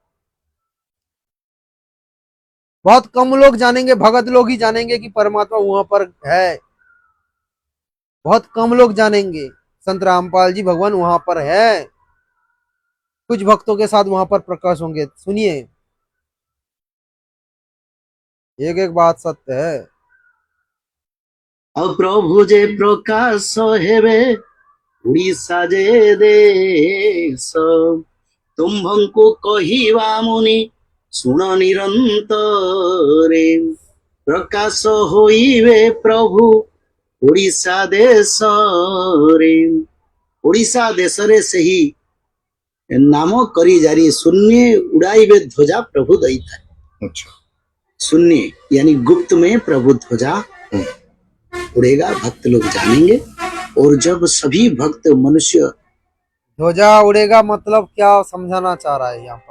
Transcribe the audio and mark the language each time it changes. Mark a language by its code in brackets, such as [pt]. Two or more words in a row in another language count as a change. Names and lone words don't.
[hi] बहुत कम लोग जानेंगे, भगत लोग ही जानेंगे कि परमात्मा वहां पर है। बहुत कम लोग जानेंगे संत रामपाल जी भगवान वहां पर है। कुछ भक्तों के साथ वहां पर प्रकाश होंगे। सुनिए, एक एक बात सत्य है। [or] ଆଉ ପ୍ରଭୁ ଯେ ପ୍ରକାଶ ହେବେ ଓଡ଼ିଶା ଯେ ଦେଶ, ତୁମ୍ଭଙ୍କୁ କହିବା ମୁନି ଶୁଣ ନିରନ୍ତରେ, ପ୍ରକାଶ ହୋଇବେ ପ୍ରଭୁ ଓଡ଼ିଶା ଦେଶରେ। ଓଡ଼ିଶା ଦେଶରେ ସେହି ନାମ କରି ଜାରି ଶୂନ୍ୟ ଉଡ଼ାଇବେ ଧ୍ୱଜା ପ୍ରଭୁ ଦଇତା। [hi] अच्छा, शून्य यानी गुप्त में प्रभु ध्वजा उड़ेगा, भक्त लोग जानेंगे। और जब सभी भक्त मनुष्य, ध्वजा उड़ेगा मतलब क्या समझाना चाह रहा है यहाँ पर।